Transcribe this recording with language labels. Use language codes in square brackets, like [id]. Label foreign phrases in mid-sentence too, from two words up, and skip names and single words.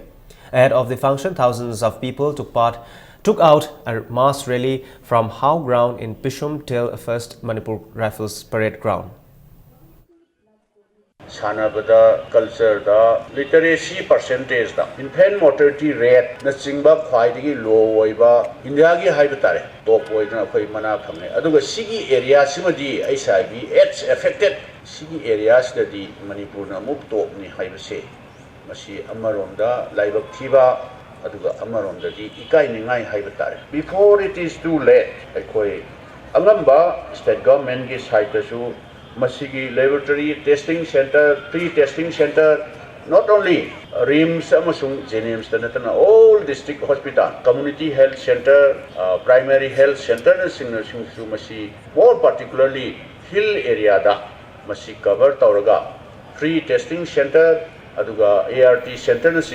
[en] Ahead of the function, thousands of people took out a mass rally from How Ground in Pishum till First Manipur Rifles Parade Ground. [mni] Sanabada culture da [en] literacy percentage [mni] da [en] infant mortality rate [mni] na chingba khwaidagi low oiba India gi haibatare top oidna khoi mana khamne aduga sigi area simadi [en] HIV AIDS affected [mni] sigi areas da di Manipur na muk top ni haibase masi amaronda laibak thiba aduga amaronda di ikai ningai haibatare [en] before it is too late [mni] khoi angamba [en] state government [mni] gi side da su Masigi [en] laboratory testing center, pre-testing center, not only RIMS, [mni] Amasung, Jenims, [en] all district hospital, community health center, primary health center, more particularly hill area [mni] da, Masi cover Tauraga, [en] free testing center, Aduga ART center,